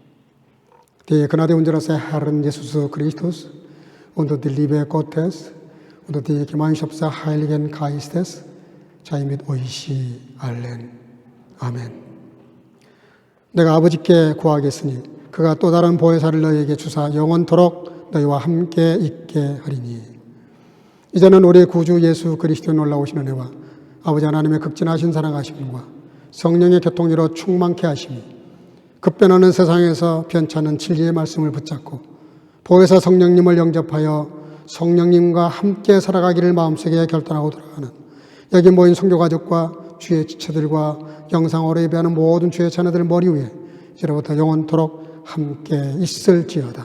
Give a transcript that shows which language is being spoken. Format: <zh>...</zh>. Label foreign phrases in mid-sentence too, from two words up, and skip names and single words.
<de>Die Gnade unseres Herrn Jesus Christus und die Liebe Gottes und die Gemeinschaft des Heiligen Geistes sei mit euch allen.</de> <ko>아멘. 내가 아버지께 구하겠으니 그가 또 다른 보혜사를 너희에게 주사 영원토록 너희와 함께 있게 하리니. 이제는 우리 구주 예수 그리스도의 놀라우신 은혜와 아버지 하나님의 극진하신 사랑하심과 성령의 교통으로 충만케 하심이 급변하는 세상에서 변찮은 진리의 말씀을 붙잡고 보혜사 성령님을 영접하여 성령님과 함께 살아가기를 마음속에 결단하고 돌아가는 여기 모인 성교가족과 주의 지체들과 영상으로 예배하는 모든 주의 자녀들 머리 위에 이제부터 영원토록 함께 있을지어다.</ko>